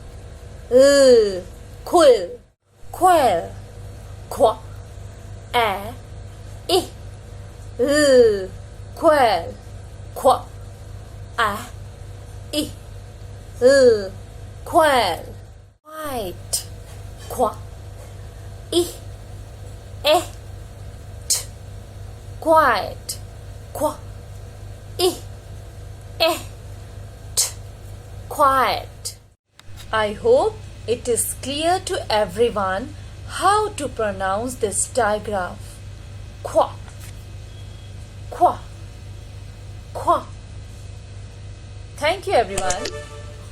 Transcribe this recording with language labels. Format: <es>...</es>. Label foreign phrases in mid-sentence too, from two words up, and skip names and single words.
<en>quill, quail, qu, a, e, quail, qu, a, e, quail, white, qu, e, t, quiet, qu, e, t, quiet. I hope it is clear to everyone how to pronounce this digraph. Qua, qua, qua. Thank you everyone.</en>